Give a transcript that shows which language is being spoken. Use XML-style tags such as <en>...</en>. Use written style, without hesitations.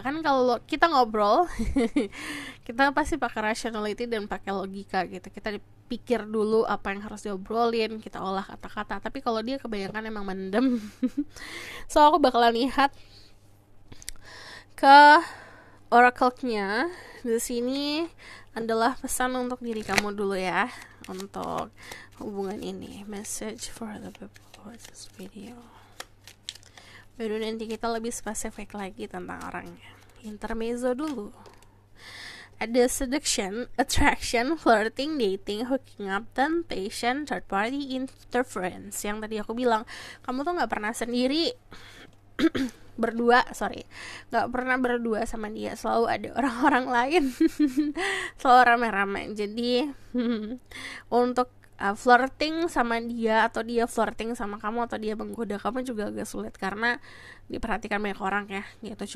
<id>Kan kalau kita ngobrol kita pasti pakai rationality dan pakai logika gitu, kita pikir dulu apa yang harus diobrolin, kita olah kata-kata. Tapi kalau dia kebanyakan emang mendem. So aku bakalan lihat ke oracle-nya. Di sini adalah pesan untuk diri kamu dulu ya, untuk hubungan ini.</id> <en>Message for the people who watch this video.</en> <id>Baru nanti kita lebih spesifik lagi tentang orangnya. Intermezzo dulu. Ada</id> <en>seduction, attraction, flirting, dating, hooking up, temptation, third party interference.</en> <id>Yang tadi aku bilang, kamu tuh gak pernah sendiri gak pernah berdua sama dia, selalu ada orang-orang lain. Selalu rame-rame. Jadi untuk flirting sama dia, atau dia flirting sama kamu, atau dia menggoda kamu juga agak sulit karena diperhatikan banyak orang ya gitu.</id>